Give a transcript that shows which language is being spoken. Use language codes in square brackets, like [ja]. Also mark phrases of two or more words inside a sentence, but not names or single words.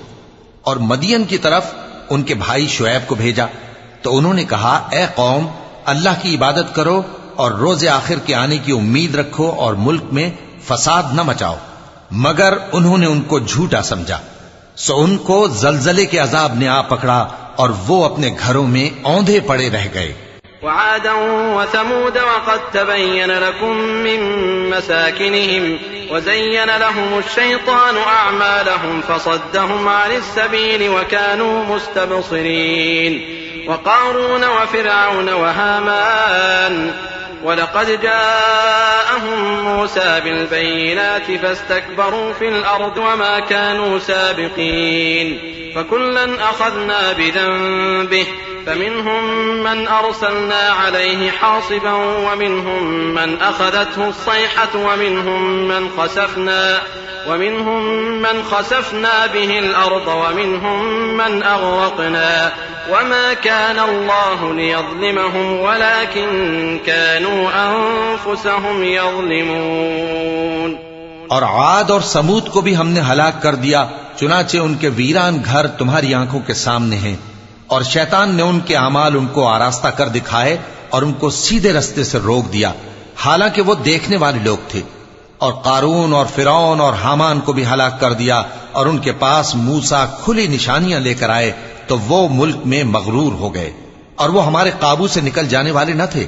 [hi] और मदियन की तरफ उनके भाई शुएब को भेजा तो उन्होंने कहा ए कौम, अल्लाह की इबादत करो और रोज़े आखिर के आने की उम्मीद रखो और मुल्क में फसाद न मचाओ। मगर उन्होंने उनको झूठा समझा, सो उनको जलजले के अजाब ने आ पकड़ा और वो अपने घरों में औंधे पड़े रह गए। [ar] وعادا وثمود وقد تبين لكم من مساكنهم وزين لهم الشيطان أعمالهم فصدهم عن السبيل وكانوا مستبصرين. وقارون وفرعون وهامان ولقد جاءهم موسى بالبينات فاستكبروا في الأرض وما كانوا سابقين. فكلا أخذنا بذنبه فمنهم من أرسلنا عليه حاصبا ومنهم من أخذته الصيحة ومنهم من خسفنا به الأرض ومنهم من أغرقنا وما كان الله ليظلمهم ولكن كانوا أنفسهم يظلمون। [hi] और आद और समूद को भी हमने हलाक कर दिया, चुनाचे उनके वीरान घर तुम्हारी आंखों के सामने हैं। और शैतान ने उनके अमाल उनको आरास्ता कर दिखाए और उनको सीधे रास्ते से रोक दिया, हालांकि वो देखने वाले लोग थे। और कारून और फिरौन और हामान को भी हलाक कर दिया, और उनके पास मूसा खुली निशानियां लेकर आए तो वो मुल्क में मगरूर हो गए, और वो हमारे काबू से निकल जाने वाले न थे।